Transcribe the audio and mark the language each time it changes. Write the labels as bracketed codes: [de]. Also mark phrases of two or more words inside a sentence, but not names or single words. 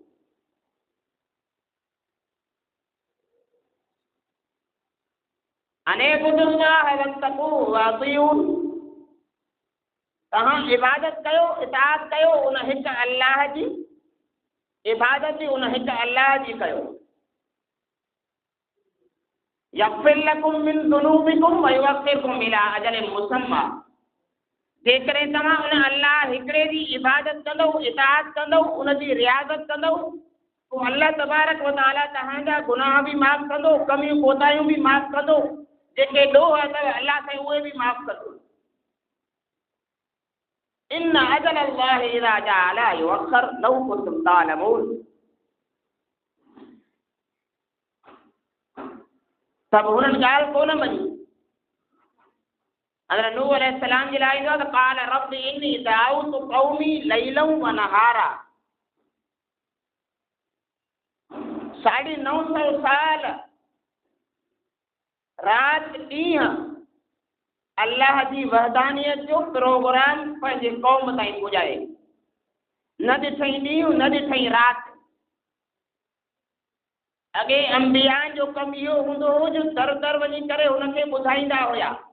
[ar] أن اعبدوا الله واتقوه وأطيعون, [sd] तव्हां इबादत कयो, इताअत कयो उन हिकु अल्लाह जी, इबादत उन हिकु अल्लाह जी कयो। [ar] يغفر لكم من ذنوبكم ويؤخركم إلى أجل مسمى. [sd] जेकॾहिं तव्हां उन अल्लाह हिकिड़े जी इबादत कंदव, इताअत कंदव, उनजी रियाज़त कंदव, पोइ [ar] الله تبارك وتعالى [sd] तव्हांजा गुनाह बि माफ़ कंदो, कमियूं कोताहियूं बि माफ़ कंदो, जेके ॾोह अथव अल्लाह साईं उहे बि माफ़ कंदो। [ar] إن أجل الله إذا جاء لا يؤخر لو كنتم تعلمون. [sd] सभु हुननि ॻाल्हि कोन मञी। हज़रत नूह अलैहिस्सलाम जे लाइ ईंदो आहे त [ar] قال رب إني دعوت قومي ليلا ونهارا. [sd] 950 साल राति ॾींहं अल्लाह जी वहदानियत जो प्रोग्राम पंहिंजे क़ौम ताईं पुॼाए। न ॾिठई ॾींहुं न ॾिठई राति। अॻे अंबिया जो कमु इहो हूंदो हो जो दर दर वञी करे हुनखे ॿुधाईंदा हुया।